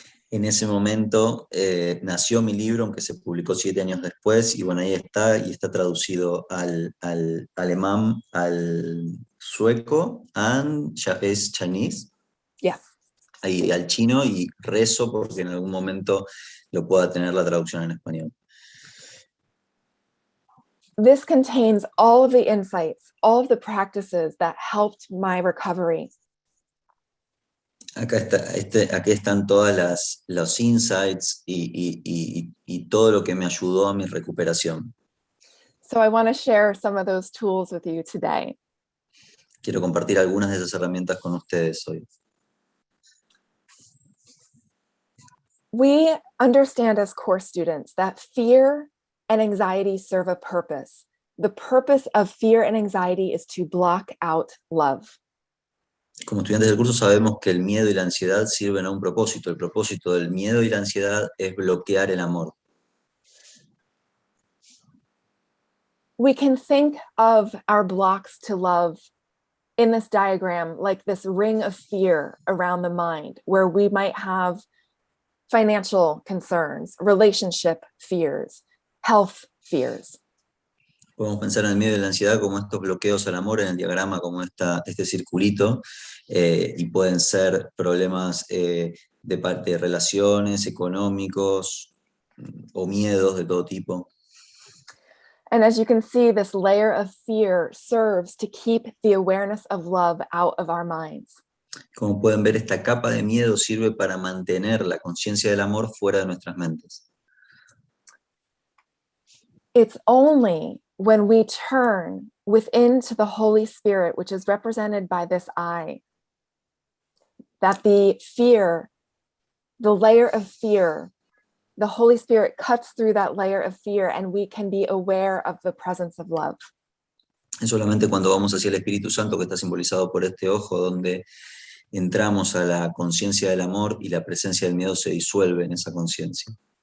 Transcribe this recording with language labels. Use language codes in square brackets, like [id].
[es] En ese momento nació mi libro, aunque se publicó 7 años después, y bueno, ahí está, y está traducido al alemán, al sueco, [en] and es Chinese. Yes. [es] Ahí, al chino, y rezo porque en algún momento lo pueda tener la traducción en español. [en] This contains all of the insights, all of the practices that helped my recovery. [es] Acá están todas los insights y todo lo que me ayudó a mi recuperación. [en] So I want to share some of those tools with you today. [es] Quiero compartir algunas de esas herramientas con ustedes hoy. [en] We understand as course students that fear and anxiety serve a purpose. The purpose of fear and anxiety is to block out love. [es] Como estudiantes del curso sabemos que el miedo y la ansiedad sirven a un propósito. El propósito del miedo y la ansiedad es bloquear el amor. [en] We can think of our blocks to love in this diagram like this ring of fear around the mind, where we might have financial concerns, relationship fears, health fears. [es] Podemos pensar en el miedo y la ansiedad como estos bloqueos al amor en el diagrama, como este circulito, y pueden ser problemas de relaciones, económicos o miedos de todo tipo. [en] And as you can see, this layer of fear serves to keep the awareness of love out of our minds. [es] Como pueden ver, esta capa de miedo sirve para mantener la conciencia del amor fuera de nuestras mentes. [en] It's only when we turn within to the Holy Spirit, which is represented by this eye, that the layer of fear, the Holy Spirit cuts through that layer of fear and we can be aware of the presence of love. [es] Es solamente cuando vamos hacia el Espíritu Santo, que está simbolizado por este ojo, donde entramos a la conciencia del amor y la presencia del miedo se disuelve en esa conciencia.